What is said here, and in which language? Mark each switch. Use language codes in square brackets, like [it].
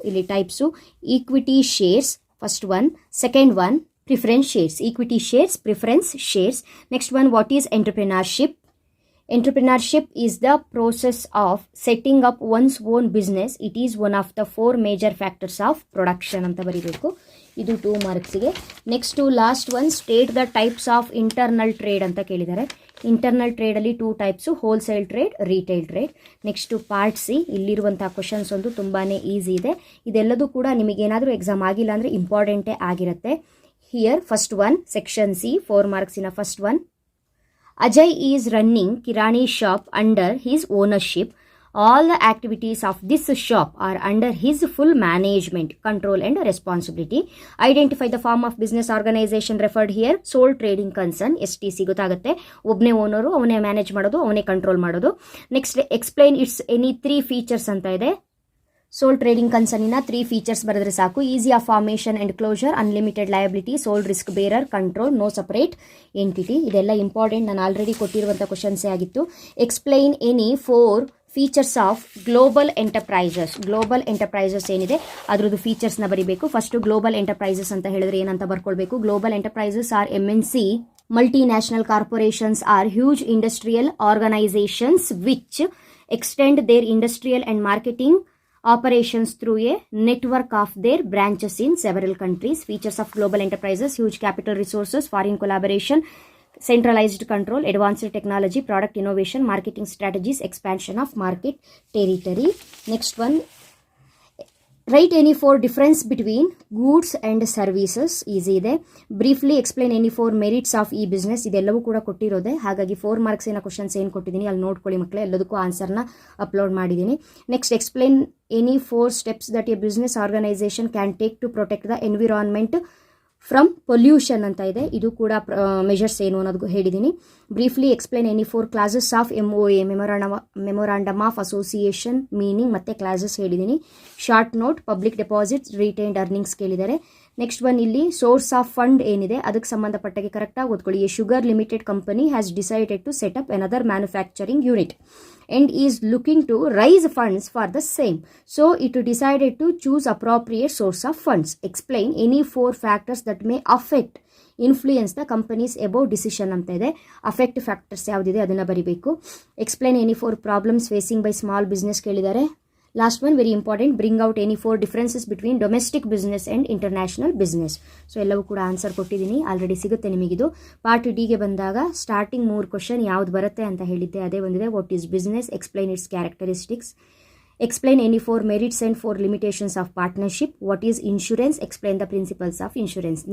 [kn] Illi [en] types equity shares first one, second one preference shares, equity shares, preference shares. Next one, what is entrepreneurship? Entrepreneurship is the process of setting up one's own business. It is one of the 4 major factors of production [kn] ಅಂತ ಬರೀಬೇಕು. ಇದು 2 ಮಾರ್ಕ್ಸಿಗೆ. [en] next to last one, state the types of internal trade [kn] ಅಂತ ಕೇಳಿದ್ದಾರೆ. Internal ಟ್ರೇಡಲ್ಲಿ 2 types, wholesale trade, retail trade. Next part C, ಇಲ್ಲಿರುವಂಥ questions ಒಂದು ತುಂಬಾ easy ಇದೆ. ಇದೆಲ್ಲದೂ ಕೂಡ ನಿಮಗೇನಾದರೂ ಎಕ್ಸಾಮ್ ಆಗಿಲ್ಲ ಅಂದರೆ ಇಂಪಾರ್ಟೆಂಟೇ ಆಗಿರುತ್ತೆ. [en] Here first one, section C, 4 ಮಾರ್ಕ್ಸಿನ first one. Ajay is running Kirani shop under his ownership. All the activities of this shop are under his full management, control and responsibility. Identify the form of business organization referred here. Sole trading concern, STC [kn] ಗೊತ್ತಾಗುತ್ತೆ. ಒಬ್ಬನೇ owner, ಅವನೇ manage ಮಾಡೋದು, ಅವನೇ control ಮಾಡೋದು. [en] next explain its any 3 features [kn] ಅಂತ ಇದೆ. ಸೋಲ್ trading ಕನ್ಸರ್ನಿನ 3 features ಬರೆದ್ರೆ ಸಾಕು. [en] Easy of formation and closure, unlimited liability, sole risk bearer, control, no separate entity. [kn] ಇದೆಲ್ಲ ಇಂಪಾರ್ಟೆಂಟ್, ನಾನು ಆಲ್ರೆಡಿ ಕೊಟ್ಟಿರುವಂಥ ಕ್ವಶನ್ಸೇ ಆಗಿತ್ತು. [en] Explain any 4 features of global enterprises. [kn] Global enterprises ಏನಿದೆ ಅದರದ್ದು ಫೀಚರ್ಸ್ನ ಬರೀಬೇಕು. ಫಸ್ಟು ಗ್ಲೋಬಲ್ ಎಂಟರ್ಪ್ರೈಸಸ್ ಅಂತ ಹೇಳಿದ್ರೆ ಏನಂತ ಬರ್ಕೊಳ್ಬೇಕು. [en] Global enterprises are MNC multinational corporations are huge industrial organizations which extend their industrial and marketing operations through a network of their branches in several countries. Features of global enterprises: huge capital resources, foreign collaboration, centralized control, advanced technology, product innovation, marketing strategies, expansion of market territory. Next one, write any 4 difference between goods and services. [kn] Easy ಇದೆ. [en] Briefly explain any 4 merits of ಈ business. [kn] ಇದೆಲ್ಲವೂ ಕೂಡ ಕೊಟ್ಟಿರೋದೆ, ಹಾಗಾಗಿ 4 ಮಾರ್ಕ್ಸಿನ questions ಏನು ಕೊಟ್ಟಿದ್ದೀನಿ ಅಲ್ಲಿ ನೋಡ್ಕೊಳ್ಳಿ ಮಕ್ಕಳೇ. ಎಲ್ಲದಕ್ಕೂ ಆನ್ಸರ್ನ ಅಪ್ಲೋಡ್ ಮಾಡಿದ್ದೀನಿ. [en] next explain any 4 steps that a business organization can take to protect the environment from pollution [kn] ಅಂತ ಇದೆ. ಇದು ಕೂಡ ಮೆಷರ್ಸ್ ಏನು ಅನ್ನೋದು ಹೇಳಿದ್ದೀನಿ. [en] briefly explain any 4 classes of MOA, memorandum of association meaning [kn] ಮತ್ತೆ ಕ್ಲಾಸಸ್ ಹೇಳಿದ್ದೀನಿ. Short note, public deposits, retained earnings ಕೇಳಿದ್ದಾರೆ. ನೆಕ್ಸ್ಟ್ ಒನ್, ಇಲ್ಲಿ ಸೋರ್ಸ್ ಆಫ್ ಫಂಡ್ ಏನಿದೆ ಅದಕ್ಕೆ ಸಂಬಂಧಪಟ್ಟಾಗೆ ಕರೆಕ್ಟಾಗಿ ಓದ್ಕೊಳ್ಳಿ. [en] A sugar limited company has decided to set up another manufacturing unit and is looking to raise funds for the same. So it decided to choose appropriate source of funds. Explain any 4 factors that may affect, influence the company's above decision [kn] ಅಂತ ಇದೆ. affect factors ಯಾವುದಿದೆ ಅದನ್ನು ಬರೀಬೇಕು. [en] explain any 4 problems facing by small business [kn] ಕೇಳಿದ್ದಾರೆ. [en] Last one very important, bring out any 4 differences between domestic business and international business. [kn] So ಎಲ್ಲವೂ ಕೂಡ answer ಕೊಟ್ಟಿದ್ದೀನಿ, already ಸಿಗುತ್ತೆ ನಿಮಗಿದು. ಪಾರ್ಟ್ ಡಿಗೆ ಬಂದಾಗ ಸ್ಟಾರ್ಟಿಂಗ್ 3 ಕ್ವಶನ್ ಯಾವ್ದು ಬರುತ್ತೆ ಅಂತ ಹೇಳಿದ್ದೆ, ಅದೇ ಬಂದಿದೆ. [en] What is business, explain its characteristics, explain any 4 merits and 4 limitations of partnership, what is insurance, explain the principles of insurance.